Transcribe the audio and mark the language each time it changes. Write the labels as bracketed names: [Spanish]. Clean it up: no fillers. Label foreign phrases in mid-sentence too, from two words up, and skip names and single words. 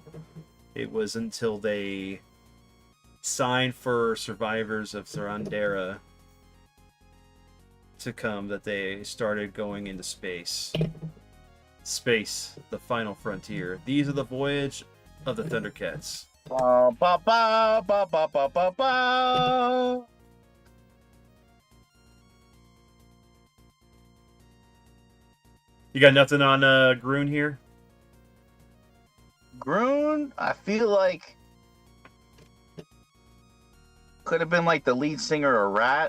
[English] It was until they signed for survivors of Thundera to come that they started going into space. Space, the final frontier. These are the voyage of the Thundercats. Ba, ba, ba, ba, ba, ba, ba, ba. You got nothing on Groon here? Groon, I feel like could have been like the lead singer of Rat.